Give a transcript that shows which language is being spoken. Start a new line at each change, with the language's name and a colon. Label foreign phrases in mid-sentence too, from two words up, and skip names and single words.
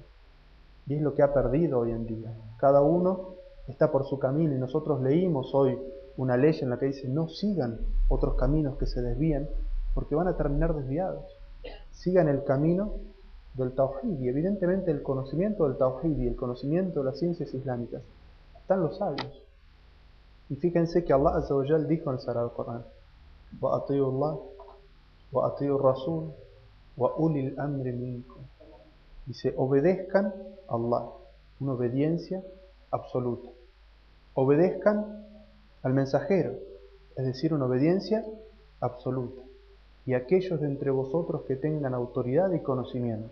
Spanish: Y es lo que ha perdido hoy en día. Cada uno está por su camino, y nosotros leímos hoy una ley en la que dice no sigan otros caminos que se desvíen, porque van a terminar desviados. Sigan el camino del Tawhid, y evidentemente el conocimiento del Tawhid y el conocimiento de las ciencias islámicas están los sabios. Y fíjense que
Arabic: الله عز وجل
Spanish: dijo en el Sagrado Corán:
Arabic: وَأَطِيعُوا اللَّهَ وَأَطِيعُوا الرَّسُولَ وَأُولِي الْأَمْرِ مِنكُمْ.
Spanish: Dice, obedezcan a Allah, una obediencia absoluta. Obedezcan al mensajero, es decir, una obediencia absoluta. Y aquellos de entre vosotros que tengan autoridad y conocimiento.